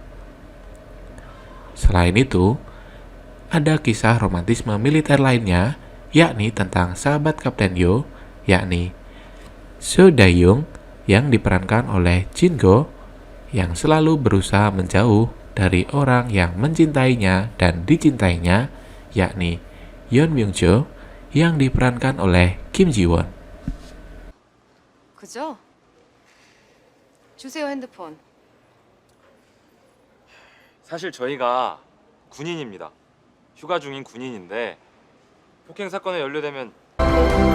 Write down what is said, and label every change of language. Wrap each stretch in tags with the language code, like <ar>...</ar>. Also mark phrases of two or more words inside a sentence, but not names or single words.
<id>Selain itu, ada kisah romantisme militer lainnya, yakni tentang sahabat Kapten Yo, yakni So Dae-young yang diperankan oleh Jin Go, yang selalu berusaha menjauh dari orang yang mencintainya dan dicintainya, yakni Yeon Myung-jo yang diperankan oleh Kim Ji-won.</id> <ko>그죠? 주세요 핸드폰. 사실 저희가 군인입니다. 휴가 중인 군인인데 폭행 사건에 연루되면</ko>